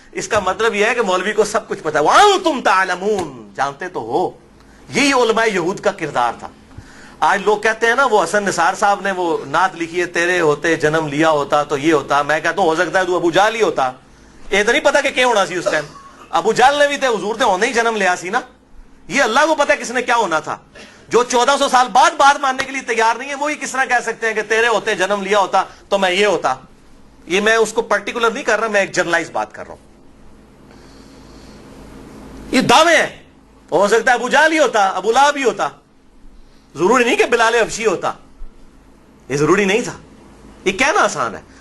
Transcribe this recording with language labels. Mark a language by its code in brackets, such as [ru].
[ur] اس کا مطلب یہ ہے کہ مولوی کو سب کچھ پتا ہے. [ar] وَأَنْتُمْ تَعْلَمُونَ, [ur] جانتے تو ہو. یہی علماء یہود کا کردار تھا. آج لوگ کہتے ہیں نا وہ حسن نثار صاحب نے وہ نعت لکھی ہے, تیرے ہوتے جنم لیا ہوتا تو یہ ہوتا. میں کہتا ہوں ہو سکتا ہے تو ابو جہل ہی ہوتا. یہ تو نہیں پتا کہ کیا ہونا سی اس ٹائم. [pa] ابو جہل نے بھی تے حضور تے ہونے ہی جنم لیا سی نا. [ur] یہ اللہ کو پتا ہے کس نے کیا ہونا تھا. جو 1400 سال بعد بات ماننے کے لیے تیار نہیں ہے وہی کس طرح کہہ سکتے ہیں کہ تیرے ہوتے جنم لیا ہوتا تو میں یہ ہوتا. یہ میں اس کو پرٹیکولر نہیں کر رہا, میں ایک جنرلائز بات کر رہا ہوں. یہ دعوے ہیں. ہو سکتا ہے ابو جہل ہی ہوتا, ابو لہب بھی ہوتا, ضروری نہیں کہ بلال حبشی ہوتا. یہ ضروری نہیں تھا. یہ کہنا آسان ہے.